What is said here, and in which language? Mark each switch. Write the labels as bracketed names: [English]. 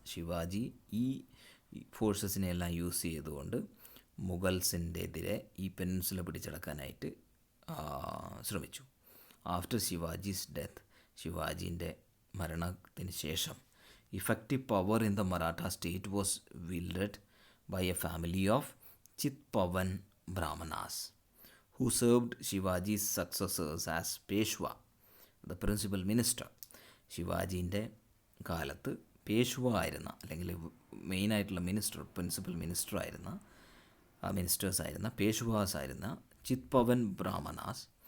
[Malayalam] ശിവാജി ഈ ഫോഴ്സസിനെ എല്ലാം യൂസ് ചെയ്തുകൊണ്ട് മുഗൾസിൻ്റെ എതിരെ ഈ പെനിൻസുല പിടിച്ചെടുക്കാനായിട്ട് ശ്രമിച്ചു. [English] after Shivaji's death, [Malayalam] ശിവാജീൻ്റെ മരണത്തിന് ശേഷം [English] Effective power in the Maratha state was wielded by a family of Chitpavan Brahmanas who served Shivaji's successors as Peshwa, the principal minister. [Malayalam] ശിവാജീൻ്റെ കാലത്ത് പേഷ്വ ആയിരുന്ന അല്ലെങ്കിൽ മെയിനായിട്ടുള്ള പ്രിൻസിപ്പൽ മിനിസ്റ്റേഴ്സ് ആയിരുന്ന പേഷ്വാസ് ആയിരുന്ന ചിത്പവൻ ബ്രാഹ്മണാസ്.